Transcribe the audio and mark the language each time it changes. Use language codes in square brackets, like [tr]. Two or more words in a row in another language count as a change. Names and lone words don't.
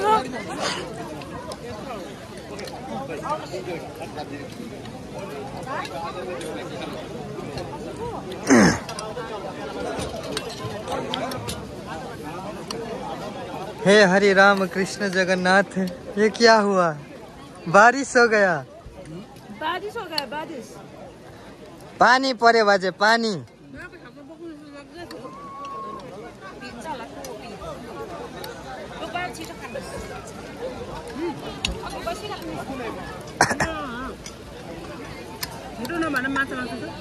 [hi] हे हरि राम कृष्ण जगन्नाथ ये क्या हुआ बारिश हो गया बारिश [ne] पानी परे बाजे पानी छिटो नभन माछा मासु